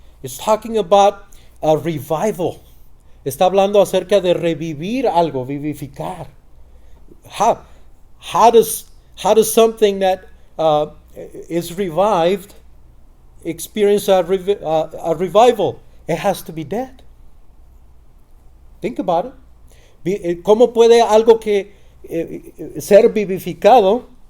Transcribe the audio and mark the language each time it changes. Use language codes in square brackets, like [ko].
[en] It's talking about a revival. [es] Está hablando acerca de revivir algo, vivificar. [en] How does something that is revived experience a revival? It has to be dead. Think about it. [es] ¿Cómo puede algo que ser vivificado?